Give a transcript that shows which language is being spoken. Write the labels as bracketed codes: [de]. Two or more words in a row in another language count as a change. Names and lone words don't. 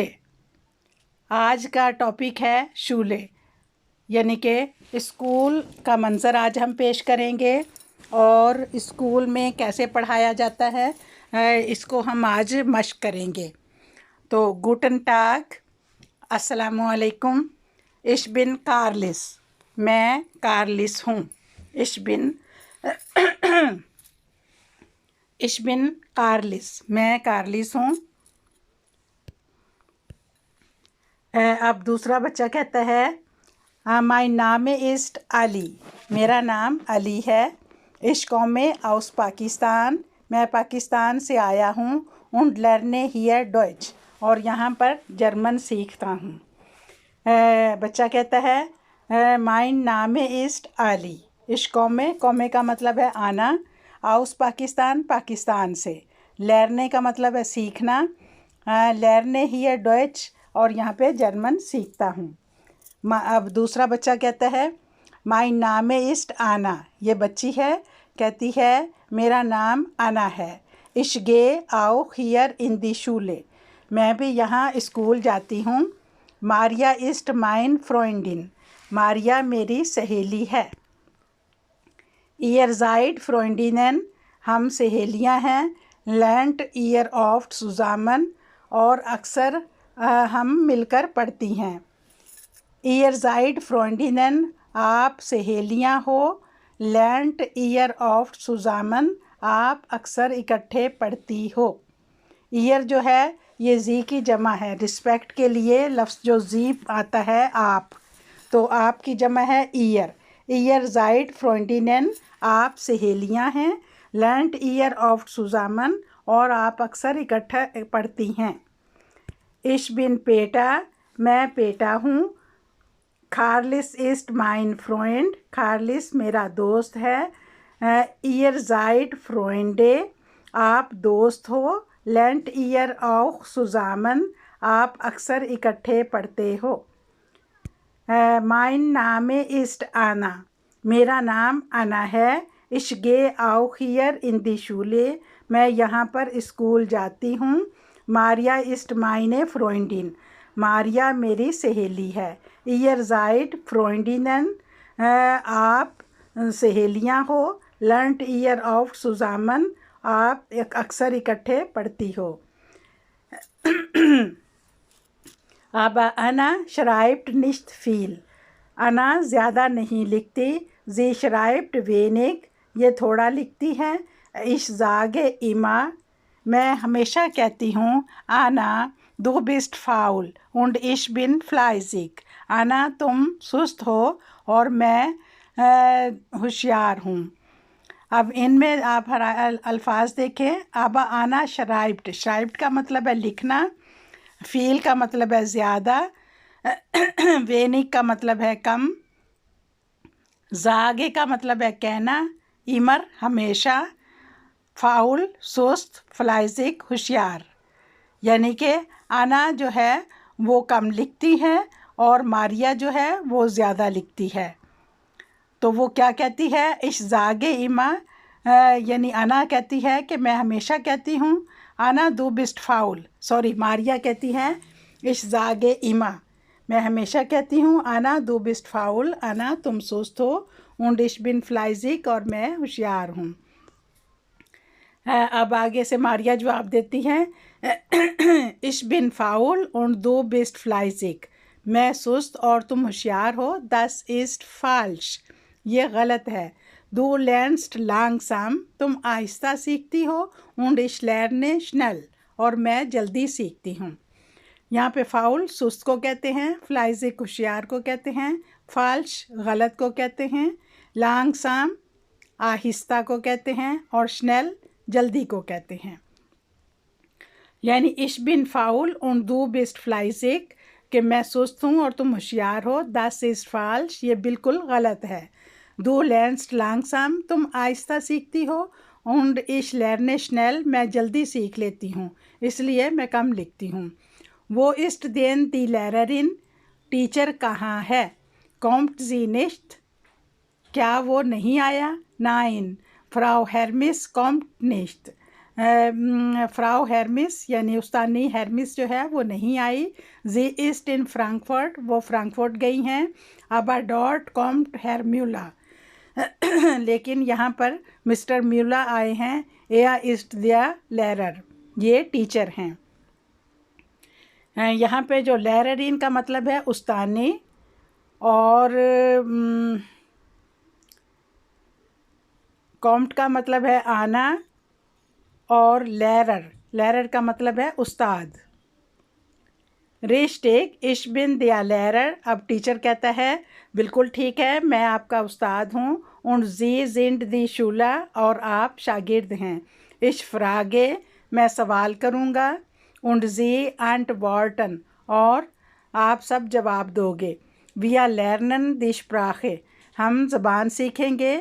[ur] آج کا ٹاپک ہے شولے، یعنی کہ اسکول کا منظر آج ہم پیش کریں گے اور اسکول میں کیسے پڑھایا جاتا ہے اس کو ہم آج مشق کریں گے۔ تو [de] Guten Tag, [ur] السلام علیکم۔ [de] ich bin [ur] کارلس، میں کارلس ہوں۔ [de] ich bin [ur] کارلس، میں کارلس ہوں۔ اب دوسرا بچہ کہتا ہے [de] mein Name ist [ur] علی، میرا نام علی ہے۔ [de] ich komme aus [ur] پاکستان، میں پاکستان سے آیا ہوں۔ [de] und lerne hier Deutsch، [ur] اور یہاں پر جرمن سیکھتا ہوں۔ بچہ کہتا ہے [de] mein Name ist [ur] علی، [de] ich komme [ur] کا مطلب ہے آنا، aus پاکستان، پاکستان سے، lerne کا مطلب ہے سیکھنا، [de] lerne hier Deutsch، [ur] اور یہاں پہ جرمن سیکھتا ہوں۔ اب دوسرا بچہ کہتا ہے [de] mein Name ist Anna، [ur] یہ بچی ہے، کہتی ہے میرا نام انا ہے۔ [de] ich gehe auch hier in die Schule، [ur] میں بھی یہاں اسکول جاتی ہوں۔ [de] Maria ist mein Freundin، [ur] ماریا میری سہیلی ہے۔ [de] ihr seid Freundinnen، [ur] ہم سہیلیاں ہیں۔ [de] lernt ihr oft zusammen، [ur] اور اکثر ہم مل کر پڑھتی ہیں۔ [de] ihr seid Freundinnen، [ur] آپ سہیلیاں ہو۔ [de] lernt ihr oft zusammen، [ur] آپ اکثر اکٹھے پڑھتی ہو۔ ihr جو ہے یہ زی کی جمع ہے، رسپیکٹ کے لیے لفظ جو زی آتا ہے آپ، تو آپ کی جمع ہے ihr۔ [de] ihr seid Freundinnen، [ur] آپ سہیلیاں ہیں۔ [de] lernt ihr oft zusammen، [ur] اور آپ اکثر اکٹھا پڑھتی ہیں۔ [de] ich bin Peter، [ur] میں پیٹا ہوں۔ [de] Karlis ist mein Freund، [ur] کارلس میرا دوست ہے۔ [de] ihr seid Freunde، [ur] آپ دوست ہو۔ [de] lernt ihr auch zusammen، [ur] آپ eکثر اکٹھے پڑھتے ہو۔ [de] mein Name ist Anna، [ur] میرا نام انا ہے۔ [de] ich gehe auch hier in die Schule، [ur] میں یہاں پر اسکول جاتی ہوں۔ [de] Maria ist meine Freundin، [ur] ماریا میری سہیلی ہے۔ [de] ihr seid Freundinnen، [ur] آپ سہیلیاں ہو۔ [de] lernt ihr oft zusammen، [ur] آپ اکثر اکٹھے پڑھتی ہو۔ [de] aber Anna schreibt nicht viel، [ur] انا زیادہ نہیں لکھتی۔ [de] sie schreibt wenig، [ur] یہ تھوڑا لکھتی ہے۔ [de] ich sage immer، [ur] میں ہمیشہ کہتی ہوں [de] Anna du bist faul und ich bin fleißig، [ur] انا تم سست ہو اور میں ہوشیار ہوں۔ اب ان میں آپ الفاظ دیکھیں۔ [de] aber Anna schreibt، [ur] schreibt کا مطلب ہے لکھنا، فیل کا مطلب ہے زیادہ، wenig کا مطلب ہے کم، sage کا مطلب ہے کہنا، immer ہمیشہ، فاؤل سست، fleißig ہوشیار۔ یعنی کہ انا جو ہے وہ کم لکھتی ہے اور ماریا جو ہے وہ زیادہ لکھتی ہے۔ تو وہ کیا کہتی ہے؟ [de] ich sage immer، [ur] یعنی انا کہتی ہے کہ میں ہمیشہ کہتی ہوں [de] Anna du bist faul، [ur] ماریا کہتی ہے [de] ich sage immer، [ur] میں ہمیشہ کہتی ہوں [de] Anna du bist faul، [ur] انا تم سست ہو۔ [de] und ich bin fleißig، [ur] اور میں ہوشیار ہوں۔ اب آگے سے ماریا جواب دیتی ہیں [de] ich bin faul und du bist fleißig، [ur] میں سست اور تم ہوشیار ہو۔ [de] das ist falsch، [ur] یہ غلط ہے۔ [de] du lernst langsam، [ur] تم آہستہ سیکھتی ہو۔ [de] und ich lerne schnell، [ur] اور میں جلدی سیکھتی ہوں۔ یہاں پہ فاؤل سست کو کہتے ہیں، fleißig ہوشیار کو کہتے ہیں، falsch غلط کو کہتے ہیں، langsam آہستہ کو کہتے ہیں، اور schnell جلدی کو کہتے ہیں۔ یعنی [de] ich bin faul und du bist fleißig [ur] کہ میں سست ہوں اور تم ہوشیار ہو. [de] Das ist falsch [ur] یہ بالکل غلط ہے. [de] Du lernst langsam [ur] تم آہستہ سیکھتی ہو. [de] Und ich lerne schnell [ur] میں جلدی سیکھ لیتی ہوں اس لیے میں کم لکھتی ہوں. [de] Wo ist denn die Lehrerin [ur] ٹیچر کہاں ہے. [de] Kommt sie nicht [ur] کیا وہ نہیں آیا. [de] Nein Frau Hermes kommt nicht [ur] فراو ہیرمس یعنی استانی ہیرمس جو ہے وہ نہیں آئی. [de] Sie ist in Frankfurt [ur] وہ فرانکفرٹ گئی ہیں. [de] aber dort kommt Herr Müller [ur] لیکن یہاں پر مسٹر میولا آئے ہیں. [de] er ist der Lehrer [ur] یہ ٹیچر ہیں. یہاں پہ جو لیررین کا مطلب ہے استانی اور کومٹ کا مطلب ہے آنا اور لیرر کا مطلب ہے استاد. [de] Richtig ich bin der Lehrer [ur] اب ٹیچر کہتا ہے بالکل ٹھیک ہے میں آپ کا استاد ہوں. [de] und Sie sind die Schüler [ur] اور آپ شاگرد ہیں. [de] ich frage [ur] میں سوال کروں گا. [de] und Sie antworten [ur] اور آپ سب جواب دو گے. [de] wir lernen die Sprache [ur] ہم زبان سیکھیں گے.